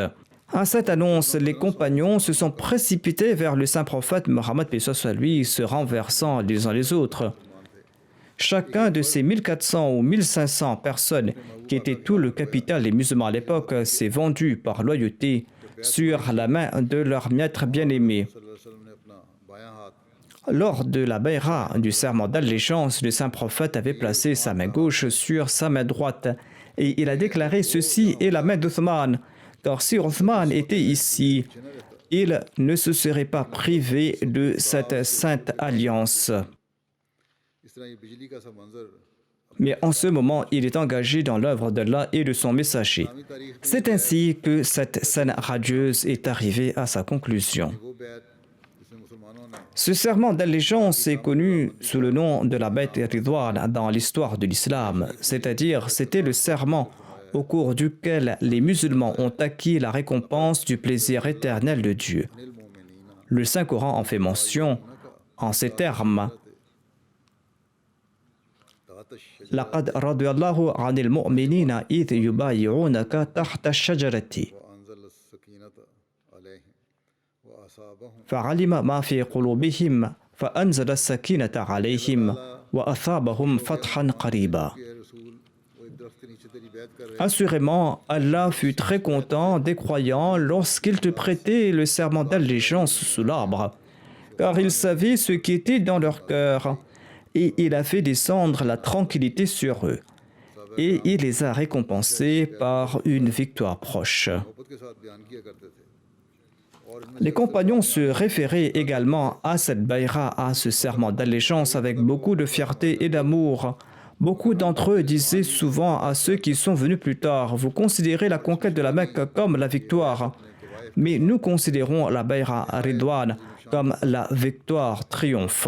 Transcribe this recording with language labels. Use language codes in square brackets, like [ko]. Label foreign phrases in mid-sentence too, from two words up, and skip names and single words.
[fr] À cette annonce, les compagnons se sont précipités vers le saint prophète Mohammed lui, se renversant les uns les autres. Chacun de ces 1400 ou 1500 personnes, qui étaient tout le capital des musulmans à l'époque, s'est vendu par loyauté sur la main de leur maître bien-aimé. [ar] صلى الله عليه وسلم [ur] نے اپنا بایاں ہاتھ [fr] Lors de la bayra du serment d'allégeance, le saint prophète avait placé sa main gauche sur sa main droite et il a déclaré: ceci est la main d'Othman, car si Othman était ici, il ne se serait pas privé de cette sainte alliance. [ur] اس طرح یہ بجلی کا سا منظر [fr] Mais en ce moment, il est engagé dans l'œuvre d'Allah et de son messager. C'est ainsi que cette scène radieuse est arrivée à sa conclusion. [ur] وہ بیعت جس میں مسلمانوں نے [fr] Ce serment d'allégeance est connu sous le nom de la Bayt Ridwan dans l'histoire de l'islam, c'est-à-dire c'était le serment au cours duquel les musulmans ont acquis la récompense du plaisir éternel de Dieu. Le Saint-Coran en fait mention en ces termes: [ar] لقد رضي الله عن المؤمنين إذ يبايعونك تحت الشجرة وأنزل السكينة عليهم وأصابهم فعلم ما في قلوبهم فأنزل السكينة عليهم وأثابهم فتحا قريبا. [ur] کہ اے رسول وہ ایک درخت کے نیچے تیری بیعت کر رہے [fr] Assurément, Allah fut très content des croyants lorsqu'ils te prêtaient le serment d'allégeance sous l'arbre, car il savait ce qui était dans leur cœur, et il a fait descendre la tranquillité sur eux, et il les a récompensés par une victoire proche. [ur] محبت کے ساتھ بیان کیا کرتے تھے اور ان میں [fr] Les compagnons se référaient également à cette bayra, à ce serment d'allégeance avec beaucoup de fierté et d'amour. Beaucoup d'entre eux disaient souvent à ceux qui sont venus plus tard: vous considérez la conquête de la Mecque comme la victoire. mais nous considérons la Bay'a Ridwan comme la victoire triomphe.